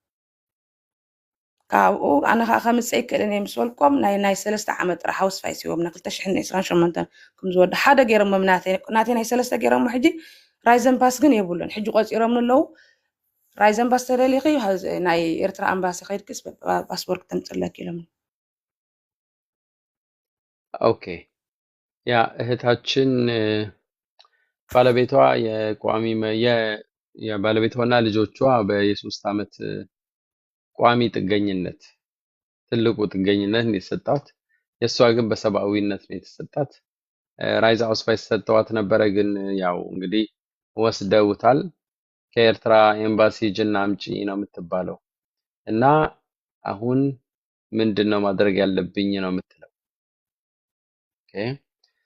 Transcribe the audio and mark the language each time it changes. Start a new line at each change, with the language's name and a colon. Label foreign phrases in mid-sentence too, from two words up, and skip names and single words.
Tigrinya: ካብኡ ኣነ ከዓ ከምፅእ ይክእልን እየ ምስ በልኮም ናይ 3 ዓመት ጥራሕ ሃውስ ፋይስ ሂቦም ና 2028 ከም ዝወድ ሓደ ገይሮሞም ናተይ ናይ 3 ገይሮሞ ሕጂ ራይዘን ፓስ ግን የብሉን ሕጂ ቆፂሮም ኣለዉ ራይዘን ፓስ ተደሊኺ ናይ ኤርትራ ኣምባሲ ከይድክስ ፓስፖርት ክተምፅለክ ኢሎምኒ
Amharic: ኦኬ ያ እህታችን ባለቤቷ የባለቤቷና ልጆቿ በ3 ዓመት ቋሚ ጥገኝነት ትልቁ ጥገኝነት ነው የተሰጣት። የሷ ግን በሰብአዊነት ነው የተሰጣት። ራይዛ አውስፋይስ ሰጥተዋት ነበረ፣ ግን ያው እንግዲህ ወስደውታል። ከኤርትራ ኤምባሲ ጅና አምጪ ነው የምትባለው እና አሁን ምንድነው ማድረግ ያለብኝ ነው የምትለው። ኦኬ